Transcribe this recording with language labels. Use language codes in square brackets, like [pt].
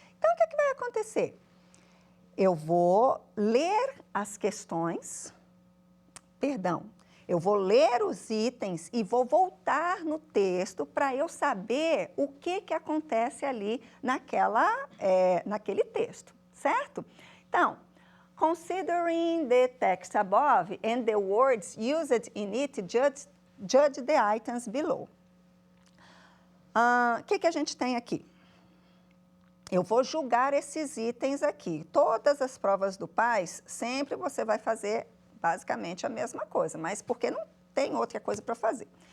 [pt] Então, o que vai acontecer? Eu vou ler as questões, eu vou ler os itens e vou voltar no texto para eu saber o que acontece ali naquele texto, certo? Então, [en] considering the text above and the words used in it, judge the items below. [pt] O que a gente tem aqui? Eu vou julgar esses itens aqui. Todas as provas do PAS, sempre você vai fazer basicamente a mesma coisa, mas porque não tem outra coisa para fazer.